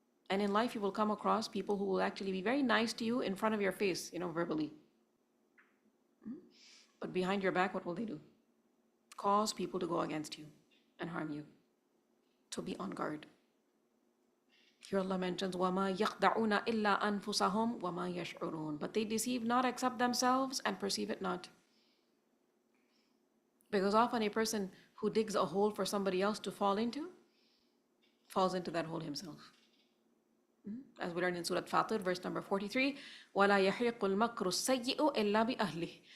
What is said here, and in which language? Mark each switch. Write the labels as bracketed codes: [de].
[en] And in life you will come across people who will actually be very nice to you in front of your face, verbally. But behind your back, what will they do? Cause people to go against you and harm you. So be on guard. Here Allah mentions, [ar] وَمَا يَخْدَعُونَ إِلَّا أَنفُسَهُمْ وَمَا يَشْعُرُونَ. [en] But they deceive not except themselves and perceive it not. Because often a person who digs a hole for somebody else to fall into, falls into that hole himself. As we learn in Surah Fatir, verse number 43, [ar] وَلَا يَحِيقُ الْمَكْرُ السَّيِّئُ إِلَّا بِأَهْلِهِ.